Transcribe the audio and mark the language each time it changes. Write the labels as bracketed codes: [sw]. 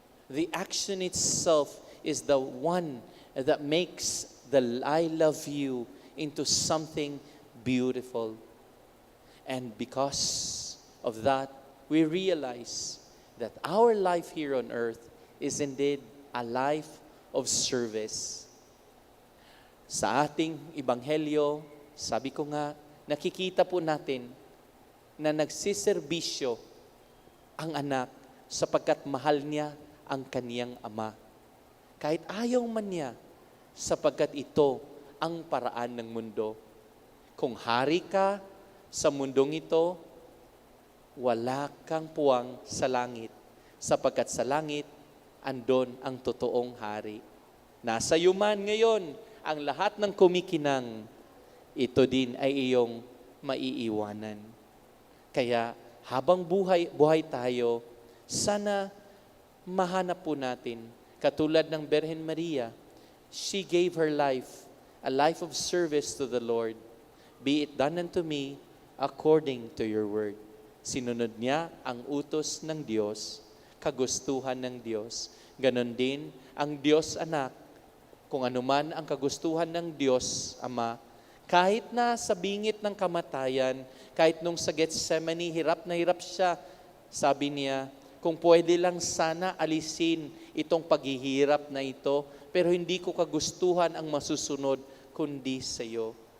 [en] The action itself is the one that makes the I love you into something beautiful. And because of that, we realize that our life here on earth is indeed a life of service. [tl] Sa ating Ebanghelyo, sabi ko nga, nakikita po natin na nagsiservisyo ang anak sapagkat mahal niya ang kaniyang ama. Kahit ayaw man niya, sapagkat ito ang paraan ng mundo. Kung hari ka sa mundong ito, wala kang puwang sa langit, sapagkat sa langit, andon ang totoong hari. Nasa iyo man ngayon ang lahat ng kumikinang, ito din ay iyong maiiwanan. Kaya habang buhay tayo, sana mahanap po natin, katulad ng Birhen Maria, [en] she gave her life, a life of service to the Lord. Be it done unto me according to your word. [tl] Sinunod niya ang utos ng Diyos, kagustuhan ng Diyos. Ganon din ang Diyos anak, kung anuman ang kagustuhan ng Diyos Ama, kahit na sa bingit ng kamatayan, kahit nung sa Gethsemane, hirap na hirap siya, sabi niya, kung pwede lang sana alisin itong paghihirap na ito, pero hindi ko kagustuhan ang masusunod, kundi sa iyo.